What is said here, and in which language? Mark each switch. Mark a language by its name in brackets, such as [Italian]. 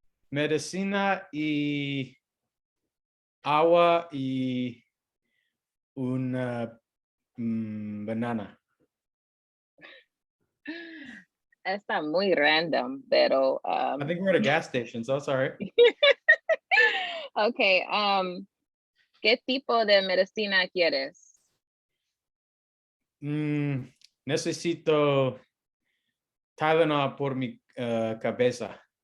[Spanish] Medicina y agua y una banana. Está muy random, pero [English] I think we're at a gas station, so sorry. okay. [Spanish] ¿Qué tipo de medicina quieres? Necesito Tylenol por mi cabeza.